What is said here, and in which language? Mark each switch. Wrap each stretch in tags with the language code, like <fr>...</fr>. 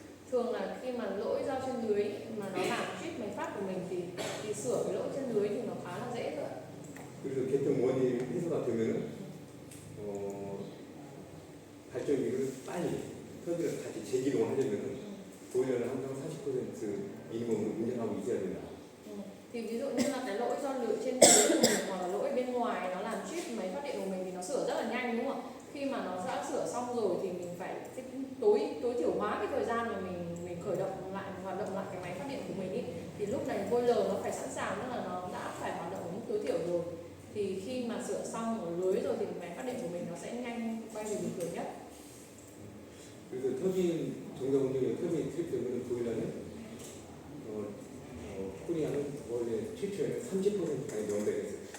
<vi>thường là khi mà lỗi do trên lưới mà nó làm trip máy phát của mình thì sửa cái lỗi trên lưới thì nó khá là dễ thôi.</vi> <ko>그래서 계통 원인이 해소가 되면은 발전기를 빨리 설비를 다시 재기동하려면은 보일러는 항상 40% 미니멈으로 운전하고 있어야 된다.</ko> <vi>Thì ví dụ như là cái lỗi do lưới trên lưới của mình hoặc là lỗi bên ngoài nó làm trip máy phát điện của mình thì nó sửa rất là nhanh đúng không ạ? Khi mà nó đã sửa xong rồi thì mình phải tối thiểu hóa cái thời gian mà mình khởi động lại hoạt động lại cái máy phát điện của mình ý. Thì lúc này boiler nó phải sẵn sàng, tức là nó đã phải hoạt động ở mức tối thiểu rồi. Thì khi mà sửa xong ở lưới rồi thì máy phát điện của mình nó sẽ nhanh quay về bình thường nhất.</vi> <ko>그래서 터빈 정상 운전에 터빈이 트립되면 보일러는 코리아는 원래 최초에는 30%까지 명백했어요.</ko>